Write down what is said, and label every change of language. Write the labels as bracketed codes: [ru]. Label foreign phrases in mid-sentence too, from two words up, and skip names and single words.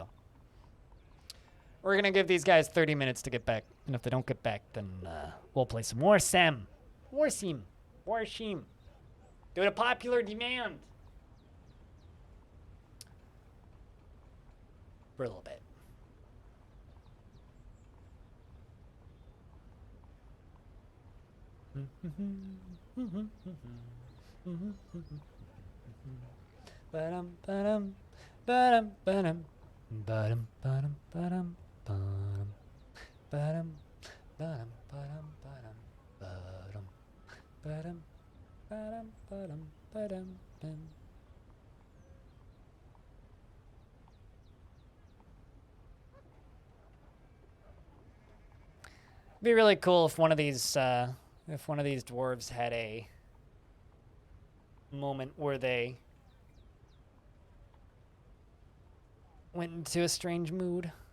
[en] We're going to give these guys 30 minutes to get back. And if they don't get back, then we'll play some more Sam. Warsim. Due to popular demand. For a little bit. Ba-dum, ba-dum, ba-dum, ba-dum, ba-dum, ba-dum, ba-dum, ba-dum, ba-dum, Ba-dum, ba-dum, ba-dum, ba-dum, ba-dum, ba-dum, ba-dum, ba-dum, dum. Be really cool if one of these dwarves had a moment where they went into a strange mood.